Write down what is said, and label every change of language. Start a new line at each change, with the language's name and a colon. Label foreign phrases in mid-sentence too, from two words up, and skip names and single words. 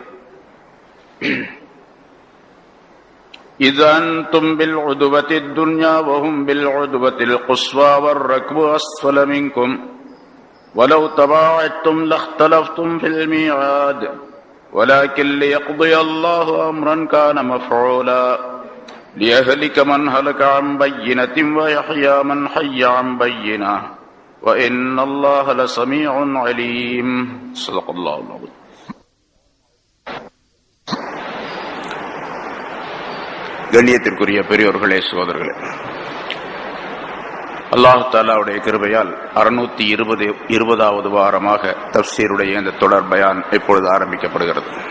Arabic: إذا أنتم بالعدوة الدنيا وهم بالعدوة القصوى والركب أسفل منكم ولو تباعدتم لاختلفتم في الميعاد ولكن ليقضي الله أمرا كان مفعولا ليهلك من هلك عن بينة ويحيى من حي عن بينة وإن الله لسميع عليم صدق الله العظيم.
Tamil: கண்ணியத்திற்குரிய பெரியோர்களே, சகோதரர்களே,
Arabic: الله تعالىவுடைய
Tamil: கிருபையால் 620வது வாரமாக தஃப்சீருடைய இந்த தொடர் பயான் இப்பொழுது ஆரம்பிக்கப்படுகிறது.